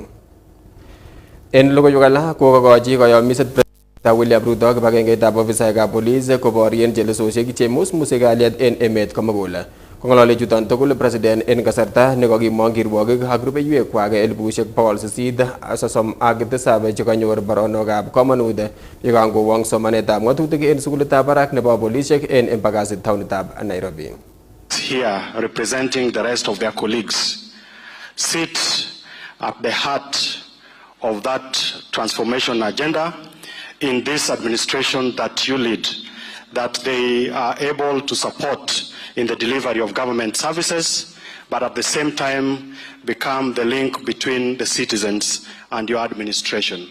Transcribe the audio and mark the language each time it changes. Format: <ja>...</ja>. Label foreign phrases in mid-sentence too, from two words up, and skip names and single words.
<kln>En logoiwek alak kokokochi koyomiset President William Ruto kibagengeitab ofisaekab polis koborien chelesosiek chemusmuse kalyet en emet komugul. Kong'ololi chuton tugul President en kasarta nekokimong kirwogik ak rubeiwekwak 837 chekanyor baronokab komonut yekangowong somanetab ng'atutik en sukulitab barak nebo polisiek en Embakasi taonitab Nairobi.</kln> <en>Here representing the rest of their colleagues sit at the heart of that transformation agenda in this administration that you lead, that they are able to support in the delivery of government services, but at the same time become the link between the citizens and your administration.</en>